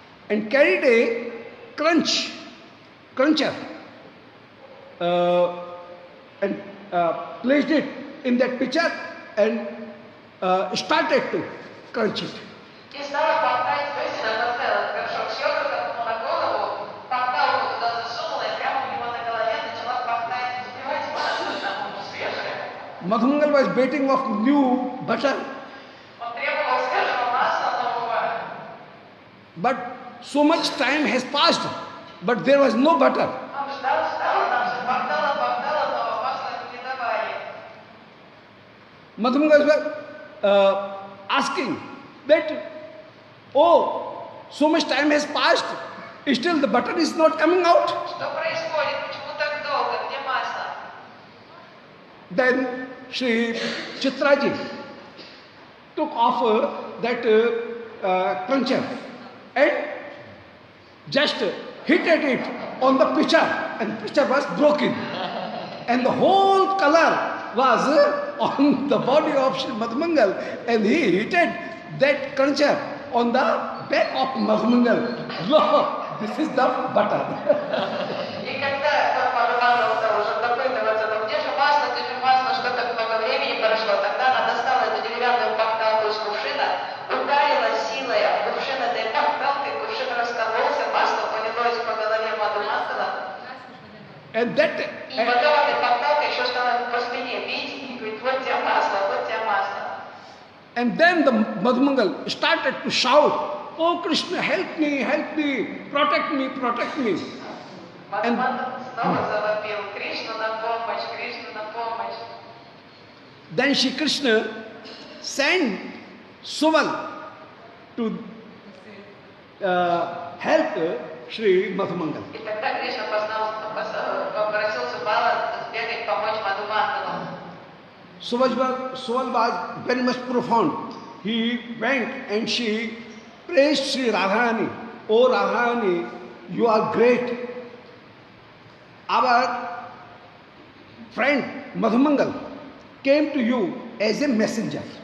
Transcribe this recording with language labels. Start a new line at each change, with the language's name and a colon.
English: And carried a cruncher, and placed it in that pitcher and started to crunch it.
Russian: И стала болтать, то есть она поставила этот горшок с йогуртом ему на голову, порталку туда засунула и прямо у него на голове начала болтать, взбивать масло там ему свежее.
English: Madhumangal was waiting of new butter,
Russian: Он требовал свежего масла нового.
English: but so much time has passed, but there was no butter.
Russian: Он ждал, там все болтало, но масла ему не давали.
English: Madhumangal was asking that, oh, so much time has passed, still the butter is not coming out.
Russian: Что происходит? Почему так долго? Где масло?
English: Then Sri Chitraji took off that cruncher and just hit at it on the pitcher, and pitcher was broken, and the whole color was on the body of Sri Madhumangal, and he hit that cruncher on the back of Madhumangal. Look, this is the butter.
Russian: И когда Мадхумангал стал уже допытываться, ну где же масло, что так много времени прошло, тогда она достала эту деревянную пахталку из кувшина, ударила силой об кувшин этой пахталкой, кувшин раскололся, масло полилось по голове Мадхумангала.
English: And that,
Russian: И потом этой пахталкой еще стала по спине бить и говорит, вот тебе масло, вот тебе масло.
English: and then the Madhumangal started to shout, "Oh Krishna, help me, protect me, protect me."
Russian: Мадхумангал снова завопил, Кришна на помощь, Кришна на помощь.
English: Then Shri Krishna sent Suval to help Sri Madhumangal.
Russian: И тогда Кришна попросил Субала сбегать помочь Мадхумангалу.
English: Suval was very much profound. He went and she praised Sri Radharani. "Oh Radharani, you are great. Our friend Madhumangal came to you as a messenger."